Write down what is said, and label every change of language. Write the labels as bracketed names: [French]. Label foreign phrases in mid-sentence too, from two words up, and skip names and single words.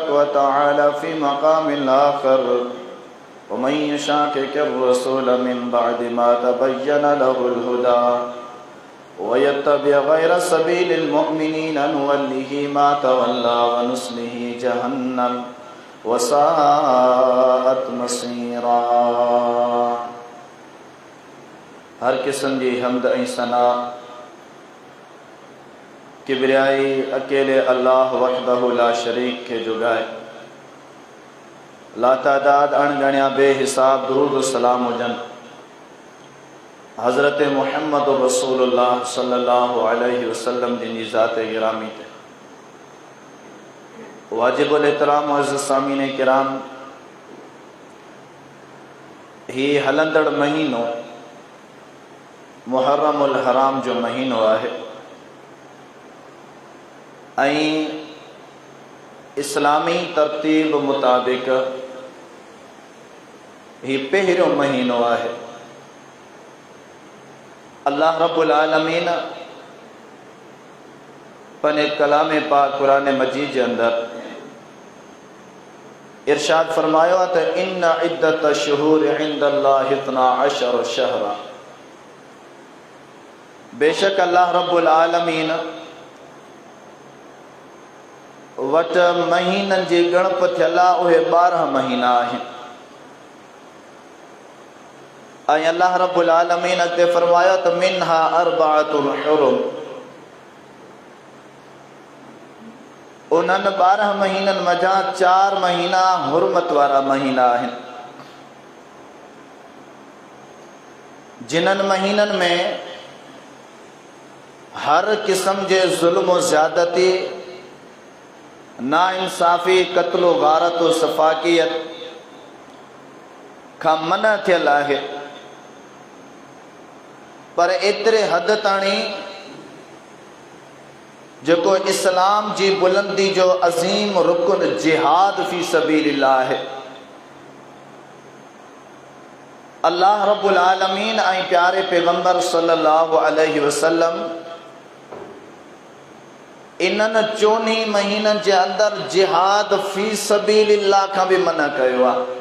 [Arabic] وتعالى في مقام آخر ومن يشاقق الرسول من بعد ما تبين له الهدى ويتبع غير سبيل المؤمنين نوله ما تولى ونصله جهنم وساءت مصيرا [Sindhi] हर किस्म जी हमद ऐं सना किबरियाई अकेले अल्लाह [Arabic] وحده لا شريك [Sindhi] के जुगाए लातादाद अणगणिया बेहिसाब दुरूद सलाम हुजन हज़रत मुहम्मद रसूलुल्लाह [Arabic] صلى الله عليه وسلم [Sindhi] जी ज़ात गिरामी ते वाजिबुल एहतराम मुअज़्ज़ज़ सामीन किराम ही हलंदड़ महीनो मुहर्रमुल हराम जो महीनो है इस्लामी तरतीब मुताबिक ही पहिरियों महीनो है। अल्लाह रब्बुल आलमीन पने कलाम पाक कुरान मजीद के अंदर इरशाद फरमायो त [Arabic] إن عدة الشهور عند الله 12 شهرا, [Sindhi] बेशक अल्लाह रब्बुल आलमीन वट महीनन जी गणप थियल आहे उहे 12 महीना आहिनि। ऐं अल्लाह रब्बुल आलमीन अॻिते फरमायो त [Arabic] منها أربعة حرم, [Sindhi] उन्हनि 12 महीननि मज़ा 4 महीना हुरमत वारा महीना आहिनि, जिन्हनि महीननि में हर किस्म जे ज़ुल्म व ज़्यादती, नाइंसाफ़ी, क़त्ल गारत व सफ़ाकियत खां मना थियल आहे। पर एतिरे हद ताणी जेको इस्लाम जी बुलंदी जो अज़ीम रुकन [Arabic] جهاد في سبيل الله [Sindhi] आहे, अल्लाह रब्बुल आलमीन ऐं प्यारे पैगंबर [Arabic] صلى الله عليه وسلم [Sindhi] इन्हनि 4 महीननि जे अंदर [Arabic] جهاد في سبيل الله [Sindhi] खां बि मना कयो आहे।